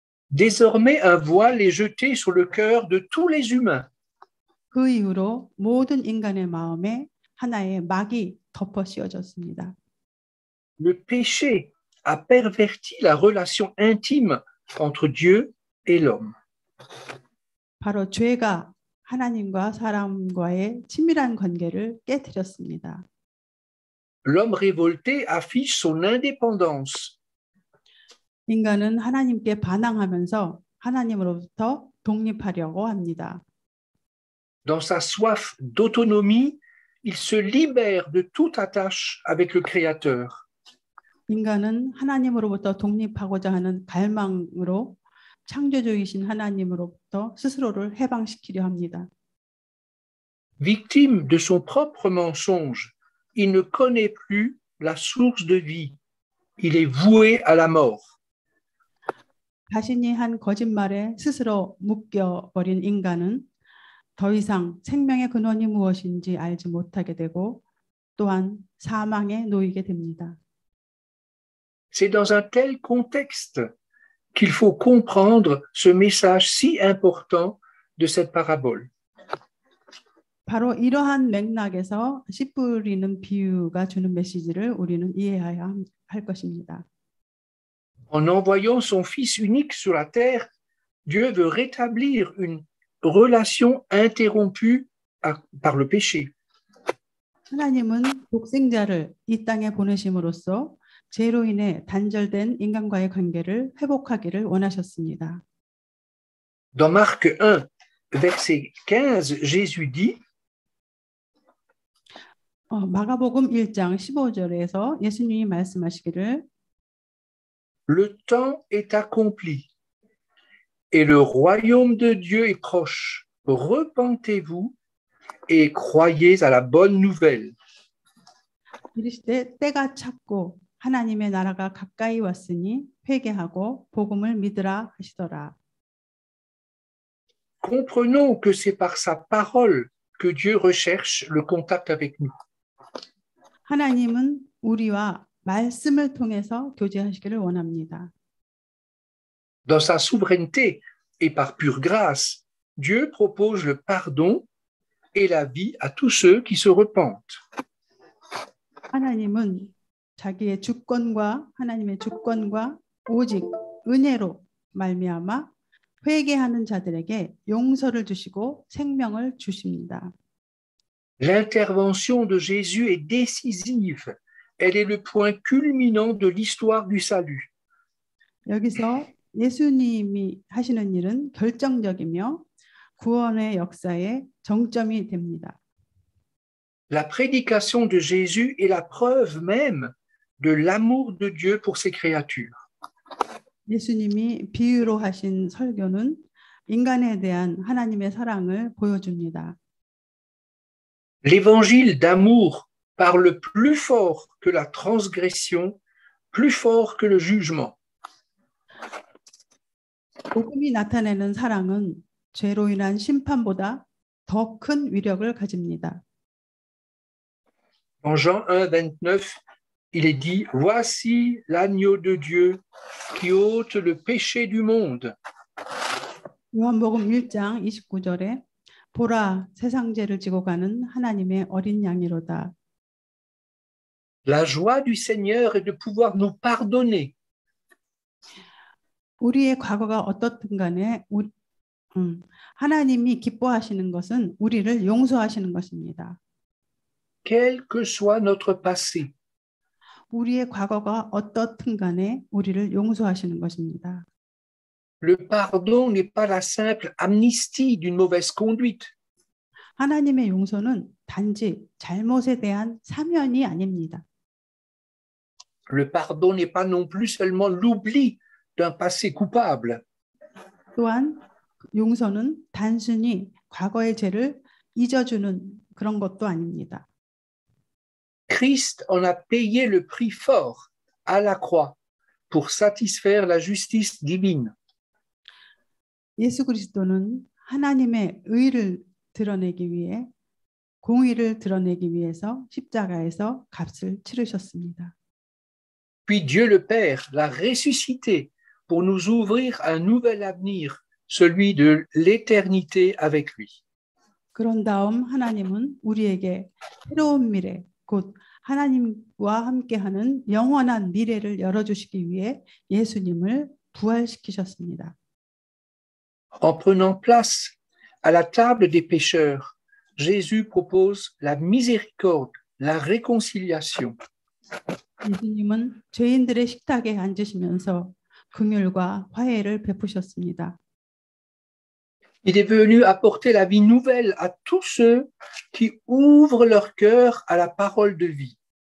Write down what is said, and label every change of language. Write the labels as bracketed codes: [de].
[fr] Désormais, un voile est jeté sur le cœur de tous les humains. [ko] 그 이후로 모든 인간의 마음에 하나의 막이 덮어 씌워졌습니다. [fr] Le péché a perverti la relation intime entre Dieu et l'homme. [ko] 바로 죄가 하나님과 사람과의 친밀한 관계를 깨뜨렸습니다. [fr] L'homme révolté affiche son indépendance. [ko] 인간은 하나님께 반항하면서 하나님으로부터 독립하려고 합니다. [fr] Dans sa soif d'autonomie, il se libère de toute attache avec le Créateur. [ko] 인간은 하나님으로부터 독립하고자 하는 갈망으로 창조주이신 하나님으로부터 스스로를 해방시키려 합니다. [fr] Victime de son propre mensonge, il ne connaît plus la source de vie. Il est voué à la mort. [ko] 자신이 한 거짓말에 스스로 묶여버린 인간은 더 이상 생명의 근원이 무엇인지 알지 못하게 되고 또한 사망에 놓이게 됩니다. [fr] C'est dans un tel contexte qu'il faut comprendre ce message si important de cette parabole. [ko] 바로 이러한 맥락에서 씨 뿌리는 비유가 주는 메시지를 우리는 이해해야 할 것입니다. [fr] En envoyant son Fils unique sur la terre, Dieu veut rétablir une relation interrompue par le péché. [ko] 하나님은 독생자를 이 땅에 보내심으로써 죄로 인해 단절된 인간과의 관계를 회복하기를 원하셨습니다. [fr] Dans Marc 1, verset 15, Jésus dit, [ko] 마가복음 1장 15절에서 예수님이 말씀하시기를 [fr] Le temps est accompli et le royaume de Dieu est proche. Repentez-vous et croyez à la bonne nouvelle. [ko] 이르시되 때가 찼고 하나님의 나라가 가까이 왔으니 회개하고 복음을 믿으라 하시더라. [fr] Comprenons que c'est par sa parole que Dieu recherche le contact avec nous. [ko] 하나님은 우리와 말씀을 통해서 교제하시기를 원합니다. [fr] Dans sa souveraineté et par pure grâce, Dieu propose le pardon et la vie à tous ceux qui se repentent. [ko] 하나님은 자기의 주권과 하나님의 주권과 오직 은혜로 말미암아 회개하는 자들에게 용서를 주시고 생명을 주십니다. [fr] L'intervention de Jésus est décisive. Elle est le point culminant de l'histoire du salut. [ko] 여기서 예수님이 하시는 일은 결정적이며 구원의 역사의 정점이 됩니다. [fr] La prédication de Jésus est la preuve même de l'amour de Dieu pour ses créatures. [ko] 예수님이 비유로 하신 설교는 인간에 대한 하나님의 사랑을 보여줍니다. [fr] L'évangile d'amour parle plus fort que la transgression, plus fort que le jugement. [ko] 복음이 나타내는 사랑은 죄로 인한 심판보다 더 큰 위력을 가집니다. [fr] En Jean 1:29, il est dit « Voici l'agneau de Dieu qui ôte le péché du monde. [ko] 요한복음 1장 29절에 보라 세상 죄를 지고 가는 하나님의 어린 양이로다. [fr] La joie du Seigneur est de pouvoir nous pardonner. [ko] 우리의 과거가 어떻든 간에 하나님이 기뻐하시는 것은 우리를 용서하시는 것입니다. [fr] Quel que soit notre passé. [ko] 우리의 과거가 어떻든 간에 우리를 용서하시는 것입니다. [fr] Le pardon n'est pas la simple amnistie d'une mauvaise conduite. [ko] 하나님의 용서는 단지 잘못에 대한 사면이 아닙니다. [fr] Le pardon n'est pas non plus seulement l'oubli d'un passé coupable. [ko] 또한 용서는 단순히 과거의 죄를 잊어주는 그런 것도 아닙니다. [fr] Christ en a payé le prix fort à la croix pour satisfaire la justice divine. [ko] 예수 그리스도는 하나님의 의를 드러내기 위해 공의를 드러내기 위해서 십자가에서 값을 치르셨습니다. [fr] Puis Dieu le Père l'a ressuscité pour nous ouvrir un nouvel avenir, celui de l'éternité avec lui. [ko] 그런 다음 하나님은 우리에게 새로운 미래, 곧 하나님과 함께하는 영원한 미래를 열어주시기 위해 예수님을 부활시키셨습니다. [fr] En prenant place à la table des pécheurs, Jésus propose la miséricorde, la réconciliation. [ko] 예수님은 죄인들의 식탁에 앉으시면서 긍휼과 화해를 베푸셨습니다. [fr] Il est venu apporter la vie nouvelle à tous ceux qui ouvrent leur cœur à la parole de vie.